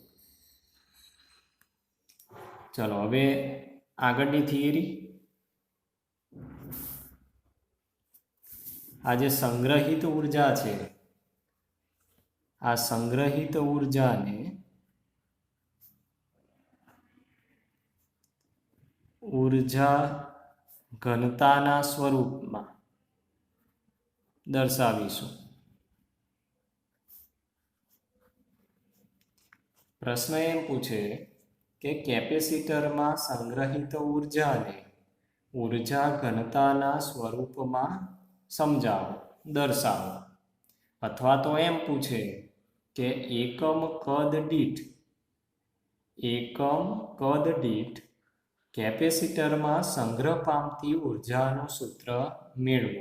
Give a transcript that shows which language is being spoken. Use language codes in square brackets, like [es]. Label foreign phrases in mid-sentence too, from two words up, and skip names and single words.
[gu] ચલો હવે આગળની થિયરી. આ જે સંગ્રહિત ઉર્જા છે આ સંગ્રહિત ઉર્જાને ઊર્જા ઘનતાના સ્વરૂપમાં દર્શાવીશું। પ્રશ્ન એમ પૂછે કે કેપેસિટર માં સંગ્રહિત ઊર્જા ને ઊર્જા ઘનતાના સ્વરૂપમાં સમજાવો, દર્શાવો। અથવા તો એમ પૂછે કે એકમ કદ દીઠ કેપેસિટર માં સંગ્રહ પામતી ઊર્જાનું સૂત્ર મેળવો।